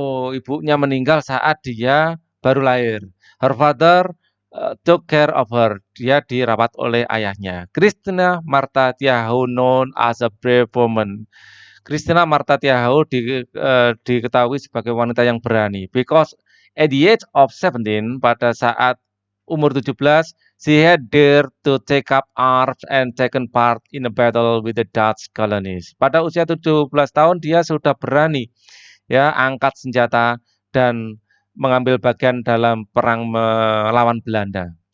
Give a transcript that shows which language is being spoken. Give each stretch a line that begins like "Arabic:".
Indonesian: Ibunya meninggal saat dia baru lahir.
English: Her father took care of her.
Indonesian: Dia dirawat oleh ayahnya.
English: Christina Marta Tiahahu known as a brave woman.
Indonesian: Christina Marta Tiahahu diketahui sebagai wanita yang berani.
English: Because at the age of 17,
Indonesian: pada saat umur 17,
English: she had dared to take up arms and taken part in a battle with the Dutch colonies.
Indonesian: Pada usia 17 tahun, dia sudah berani ya angkat senjata dan mengambil bagian dalam perang melawan Belanda.